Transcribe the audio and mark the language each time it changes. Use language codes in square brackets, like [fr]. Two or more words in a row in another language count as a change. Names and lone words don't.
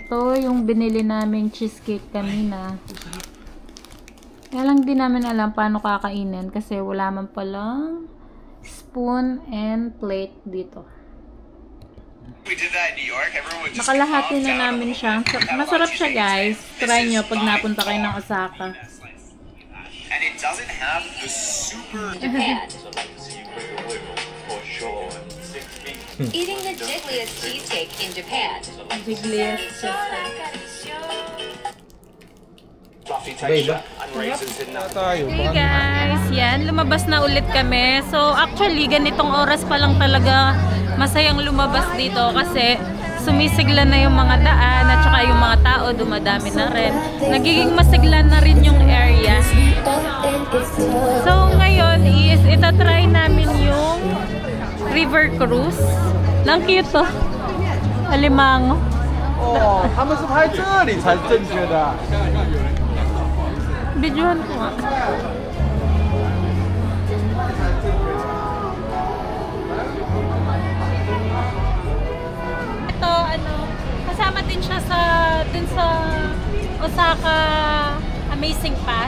[tl] Ito yung binili naming cheesecake kanina. Kaya lang din namin alam paano kakainin kasi wala man palang [en] spoon and plate [tl] dito. Nakalahati na namin siya. Masarap siya guys. Try nyo pag napunta kayo ng Osaka. [en] And it doesn't have the super Eating the jigglyest cheesecake in Japan. Jigglyest cheesecake. fluffy texture and raisins in [tl] Wala [en] that. [tl] tayo. [en] Hey guys, [tl] yan. Lumabas na ulit kami. [en] So actually, [tl] ganitong oras pa lang talaga masayang lumabas dito kasi sumisigla na yung mga daan at saka yung mga tao dumadami na rin. Nagiging masigla na rin yung area. So ngayon is itatry namin yung [en] river cruise. [tl] Lang cute to. Alimango. [zh] 哦，他们是拍这里才正确的。 [tl] Videohan ko nga. Ito, ano, kasama din siya sa, dun sa Osaka Amazing Pass.